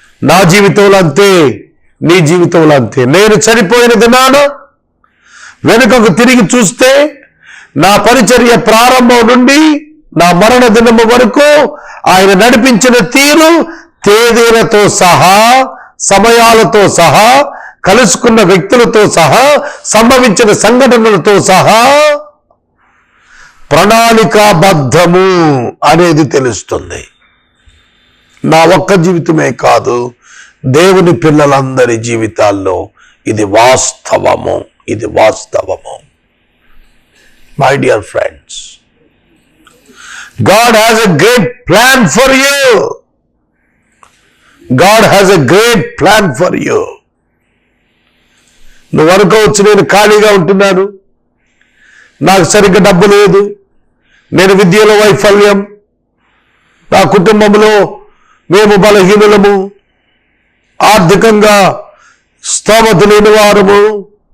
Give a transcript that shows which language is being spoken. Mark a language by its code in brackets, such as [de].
[te] నా జీవితంలో అంతే, నీ జీవితంలో అంతే. నేను చనిపోయిన దినాన వెనుకకు తిరిగి చూస్తే నా పరిచర్య ప్రారంభం నుండి నా మరణ దినము వరకు ఆయన నడిపించిన తీరు, తేదీలతో సహా, సమయాలతో సహా, కలుసుకున్న వ్యక్తులతో సహా, సంభవించిన సంఘటనలతో సహా ప్రణాళికాబద్ధము అనేది తెలుస్తుంది. నా ఒక్క జీవితమే కాదు, దేవుని పిల్లలందరి జీవితాల్లో ఇది వాస్తవము, ఇది వాస్తవము. [en] My dear friends, God has a great plan for you. God has a great plan for you. [te] నువ్వు అనుకోవచ్చు, నేను ఖాళీగా ఉంటున్నాను, నాకు సరిగ్గా డబ్బు లేదు, నేను విద్యలో వైఫల్యం, నా కుటుంబంలో మేము బలహీనులము, ఆర్థికంగా స్తోమత లేని వారము.